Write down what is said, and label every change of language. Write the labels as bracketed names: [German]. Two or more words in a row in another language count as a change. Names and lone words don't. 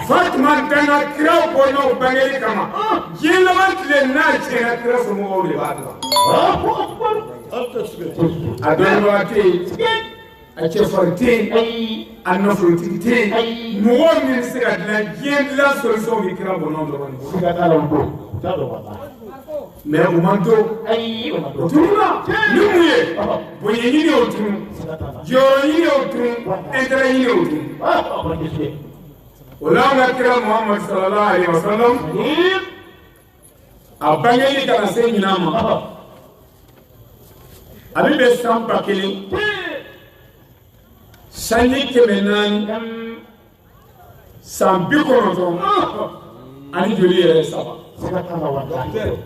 [Bambara] Fatima danna kira bɔnnaw bangeli kama diɲɛ laban tile n'a tiɲɛna kira somɔgɔw de b'a dɔn a dɔnnibaga tɛ yen a cɛfarin tɛ yen a nafolotigi tɛ yen mɔgɔ min bɛ se ka dilan diɲɛ dilan solution bɛ kira bɔnnaw dɔrɔn de bolo siga t'a la o don o t'a dɔn wallahi mais u man to ayi o ma o dɔn tununa ni mun ye bonya ɲini o tunu siga t'a la jɔyɔrɔ ɲini o tunu intérêt ɲini o tunu o ma dɛsɛ o la an ka kira Muhammad [Arabic] صلى الله عليه وسلم [Bambara] a bangeli kana se ɲinan ma a bɛ bɛn san 1000 sanji 400 san 90 ani joli yɛrɛ 3 siga t'a la wallahi